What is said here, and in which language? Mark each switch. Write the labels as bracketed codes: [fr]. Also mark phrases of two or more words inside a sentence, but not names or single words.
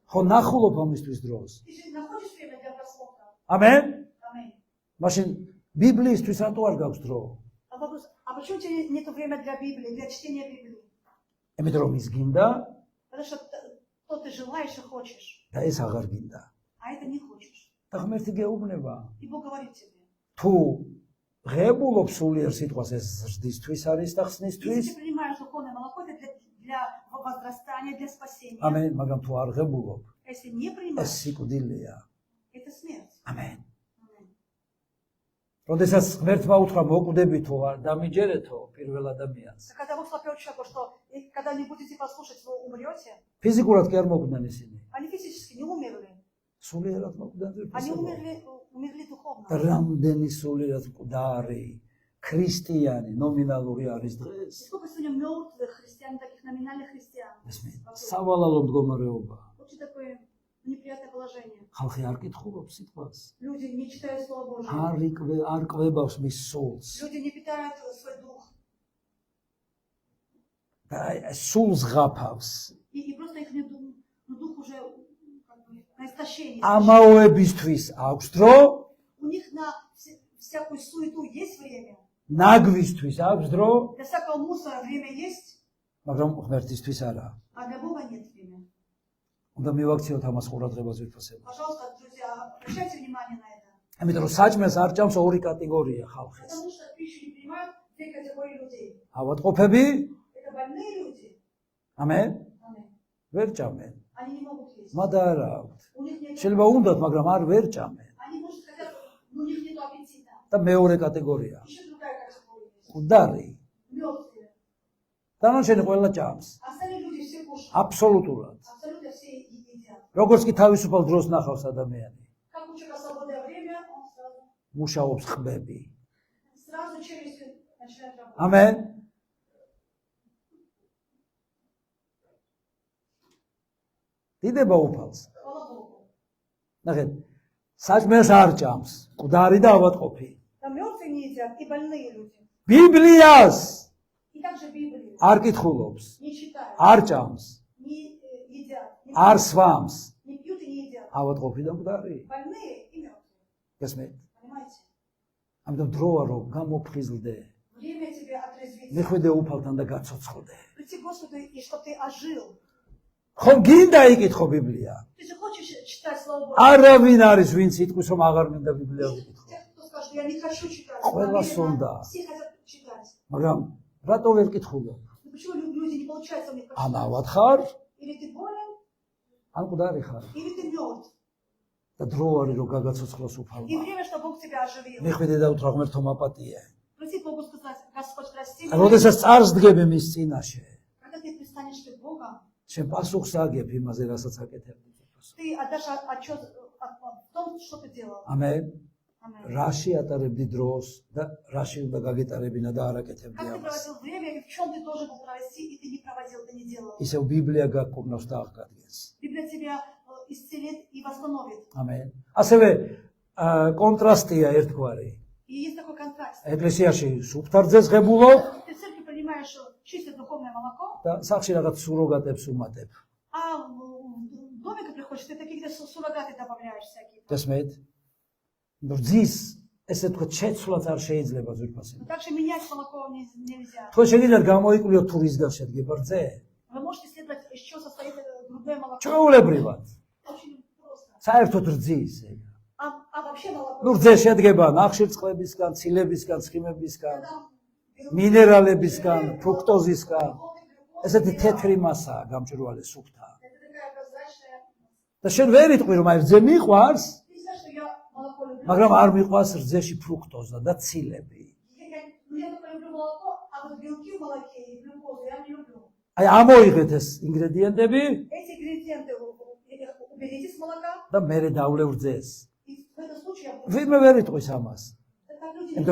[ka] ხო ნახულობ ამისთვის დროს. [ru] Ты же находишь время для просмотра. [ka] ამენ? [ru] Аминь. [ka] მაშინ ბიბლიისთვის რატო არ გაქვს დრო? [ru] А вопрос, а почему у тебя нет времени для Библии, для чтения Библии? [ka] იმიტომ რომ ის გინდა [ru] Потому что то ты желаешь и хочешь, [ka] და ეს აღარ გინდა. [ru] а это не хочешь. [ka] და ღმერთი გეუბნება, [ru] И Бог говорит тебе, [ka] თუ ღებულობ სულიერ სიტყვას ეს ზრდისთვის არის და [ru] если [ka] ხსნისთვის, [ru] ты принимаешь духовное молоко, это для возрастания, для спасения. [ka] ამენ, მაგრამ თუ არ ღებულობ, [ru] А если не [ka] ეს [ru] принимаешь, [ka] სიკვდილია. [ru] это смерть. [ka] ამენ. [ru] Аминь. [ka] როდესაც ღმერთმა უთხრა მოკვდებითო არ დამიჯერეთო პირველ ადამიანს. [ru] Так когда Бог сказал человеку, что когда не будете послушать, вы умрете, [ka] ფიზიკურად კი არ მოკვდნენ ისინი. [ru] они физически не умерли, [ka] სულიერად მოკვდნენ [ru] они [ka] ძირფასებად. [ru] умерли духовно. [ka] რამდენი სულიერად მკვდარი ქრისტიანი ნომინალური არის დღეს. [ru] Сколько сегодня мертвых христиан, таких номинальных христиан? [ka] ესმე, სავალალო მდგომარეობა. [ru] Очень такое неприятное положение. предложение. [ka] ხალხი არ კითხულობს სიტყვას. [ru] Люди не читают Слово Божие. [ka] არ კვებავს მის სულს. [ru] Люди не питают свой дух. [ka] და სულს ღაფავს. [ru] И просто их дух уже как бы, на истощении. [ka] ამაოებისთვის აქვს დრო, [ru] У них на всякую суету есть время. [ka] ნაგვისთვის აქვს დრო, [ru] Для всякого мусора время есть, [ka] მაგრამ ღმერთისთვის არა. [ru] а для Бога нет времени. [ka] უნდა მივაქციოთ ამას ყურადღებას ვიფასებთ. [ru] Пожалуйста, друзья, обращайте внимание на это. [ka] ამიტომ რომ საჭმელს არ ჭამს ორი კატეგორია ხალხის. [ru] Потому что пищу не принимают две категории людей. [ka] ავადყოფები, [ru] Это больные люди. [ka] ამენ, [ru] Аминь. [ka] ვერ ჭამენ. [ru] Они не могут есть. [ka] მადა არა აქვთ. [ru] У них нет. [ka] შეიძლება უნდათ, მაგრამ არ ვერ ჭამენ. [ru] Они, может, хотят, но у них нет аппетита. [ka] და მეორე კატეგორია, [ru] Еще другая категория есть. [ka] მკვდარი. [ru] Мертвые. [ka] დანარჩენი ყველა ჭამს. [ru] Остальные люди все кушают. [ka] აბსოლუტურად. [ru] Абсолютно все едят. [ka] როგორც კი თავისუფალ დროს ნახავს ადამიანი, [ru] Как у человека свободное время, он сразу, [ka] მუშაობს ხბები. [ru] сразу челюстью начинает работать. [ka] ამენ. დიდება უფალს. [ru] Слава Богу. [ka] ნახეთ, საჭმელს არ ჭამს, მკვდარი და ავადყოფი. [ru] Там мертвые не едят и больные люди. [ka] ბიბლიას [ru] И также Библию [ka] არ კითხულობს, [ru] не читают, [ka] არ ჭამს, [ru] не едят, не [ka] არ [ru] пьют, [ka] სვამს. [ru] не пьют и не едят. [ka] ავადყოფი და მკვდარი. [ru] Больные и мертвые. [ka] გესმით? [ru] Понимаете? [ka] ამიტომ დროა რომ გამოფხიზლდე, [ru] Время тебе отрезвиться. [ka] მიხვიდე უფალთან და გაცოცხლდე. [ru] Прийти к Господу и чтобы ты ожил. [ka] ხომ გინდა იკითხო ბიბლია? [ru] Ты же хочешь читать Слово Божие? [ka] არავინ არის ვინც იტყვის რომ აღარ მინდა ბიბლია ვიკითხო. [ru] Те, кто скажет, я не хочу читать. [ka] Ყველა [ru] Наверное, [ka] სუნდა. [ru] все хотят читать. [ka] მაგრამ რატო ვერ კითხულობ? [ru] Но почему люди не получается у них [ka] ან [ru] прочитать? [ka] ავად ხარ, [ru] Или ты болен, [ka] ან მკვდარი ხარ. [ru] или ты мертв. [ka] და დრო არის რომ გაგაცოცხლოს [ru] И [ka] უფალმა. [ru] время, что Бог тебя оживил. [ka] მიხვიდე და უთხრა ღმერთო მაპატიე. [ru] Прийти к Богу сказать, Господь, прости меня. [ka] როდესაც წარს დგები მის წინაშე, [ru] Когда ты пристанешь перед Богом, [ka] შენ პასუხს აგებ იმაზე, რასაც აკეთებდი. [ru] ты отдашь отчет в том, что ты делал. [ka] ამენ. [ru] Аминь. [ka] რაში ატარებდი დროს და რაში უნდა გაგეტარებინა და არ აკეთებდი [ru] Как ты [ka] ამას. [ru] проводил время, и в чем ты должен был провести, и ты не проводил, ты не делал. [ka] ისევ ბიბლია გაქურნავს და აღგადგენს. [ru] Библия тебя исцелит и восстановит. [ka] ამენ. ასევე კონტრასტია ერთგვარი. [ru] И есть такой контраст. [ka] ეკლესიაში სუფთარ ძეს ღებულობ [ru] Ты в церкви принимаешь чистое духовное молоко, [ka] და სახში რაღაც სუროგატებს უმატებ. [ru] а в доме, когда приходишь, ты такие где суррогаты добавляешь всякие. [ka] გესმით? ძის ესე თქვა შეცვლაც არ შეიძლება ზურფასი. [ru] Но также менять молоко нельзя. [ka] თქვენ შეგიძლიათ გამოიკვლიოთ თუ რისგან შედგება რძე? [ru] Вы можете исследовать, из чего состоит грудное молоко. [ka] ჩვეულებრივად. [ru] Очень просто. [ka] საერთოდ რძის ეგ. [ru] А вообще молоко. [ka] ნუ რძე შედგება ნახშირწყლებისგან, ცილებისგან, ცხიმებისგან, [ru] Когда берут [ka] მინერალებისგან, ფრუქტოზისგან. [ru] духовный глюкоз, [ka] ესეთი თეთრი მასაა გამჭვირვალე სუფთა. [ru] это такая прозрачная. [ka] და შენ ვერ იტყვი რომ აი რძე მიყვარს, [ru] Ты знаешь, что я молоко люблю. [ka] მაგრამ არ მიყვარს რძეში ფრუქტოზა და цилები. [ru] Я только люблю молоко, а вот белки в молоке и глюкозу я не люблю. [ka] აი ამოიღეთ ეს ინგრედიენტები [ru] Эти ингредиенты уберите с молока, [ka] და მერე დავლევ რძეს. [ru] и в этом случае я буду. [ka] ვინმე ვერ იტყვის ამას. [ru] Так люди не